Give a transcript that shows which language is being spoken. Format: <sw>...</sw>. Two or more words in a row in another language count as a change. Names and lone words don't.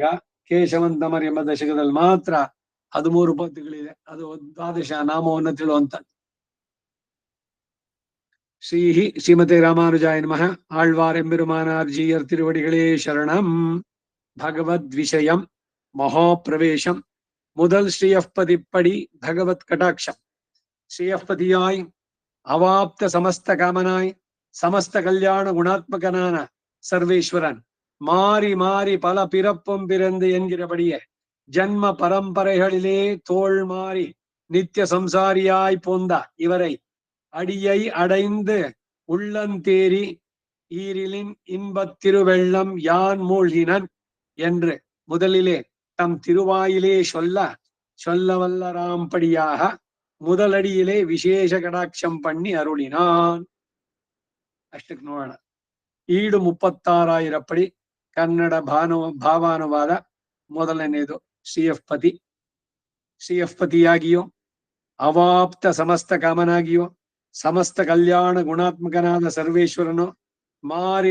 <kn>ಕೇಶವಂತಮರ್ ಎಂಬ ದಶಕದಲ್ಲಿ ಮಾತ್ರ 13 ಪದ್ಯಗಳಿದೆ. ಅದು ದ್ವಾದಶ ನಾಮವನ್ನು ತಿಳುವಂತ. ಶ್ರೀಮತೆ ರಾಮಾನುಜಾಯ ನಮಃ.</kn> <ta>ஆழ்வார் எம்பெருமானார் ஜீயர் திருவடிகளே சரணம். ಭಗವದ್ ವಿಷಯಂ ಮಹಾಪ್ರವೇಶಂ முதல் ஸ்ரீயப்பதிப்படி பகவத் கடாட்சம். ஸ்ரீயப்பதியாய் அவாப்த சமஸ்த காமனாய் சமஸ்த கல்யாண குணாத்மகனான சர்வேஸ்வரன் மாறி மாறி பல பிறப்பும் பிறந்து என்கிறபடியே ஜன்ம பரம்பரைகளிலே தோல் மாறி நித்திய சம்சாரியாய் போந்த இவரை அடியை அடைந்து உள்ளந்தேரி ஈரிலின் இன்பத் திருவெள்ளம் யான் மூழ்கினன் என்று முதலிலே தம் திருவாயிலே சொல்ல வல்லராம்படியாக முதலடியிலே விசேஷ கடாட்சம் பண்ணி அருளினான்.</ta> <kn>ಅಷ್ಟಕ್ಕೆ ನೋಡೋಣ. ಈಡು 36,000 ಪಡಿ ಕನ್ನಡ ಭಾವಾನುವಾದ. ಮೊದಲನೆಯದು ಶ್ರೀಯಫ್ಪತಿಯಾಗಿಯೋ ಅವಾಪ್ತ ಸಮಸ್ತ ಕಾಮನಾಗಿಯೋ ಸಮಸ್ತ ಕಲ್ಯಾಣ ಗುಣಾತ್ಮಕನಾದ ಸರ್ವೇಶ್ವರನು ಮಾರಿ</kn>